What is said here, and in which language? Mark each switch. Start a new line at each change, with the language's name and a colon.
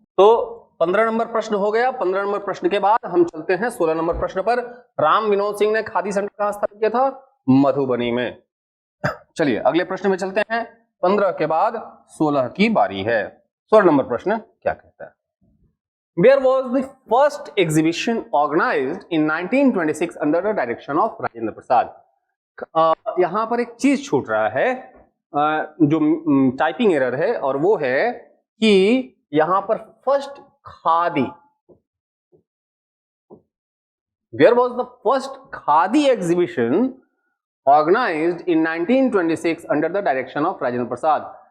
Hindi: तो 15 नंबर प्रश्न हो गया। 15 नंबर प्रश्न के बाद हम चलते हैं 16 नंबर प्रश्न पर। राम विनोद सिंह ने खादी सेंटर कहां स्थापित किया था? मधुबनी में। चलिए अगले प्रश्न में चलते हैं। 15 के बाद 16 की बारी है। 16 नंबर प्रश्न क्या कहता है?
English: Where was the first exhibition organized in 1926 under the direction of Rajendra Prasad?
Hindi: यहां पर एक चीज छूट रहा है, जो टाइपिंग एरर है, और वो है कि यहां पर first khadi,
English: Where was the first khadi exhibition organized in 1926 under the direction of Rajendra Prasad?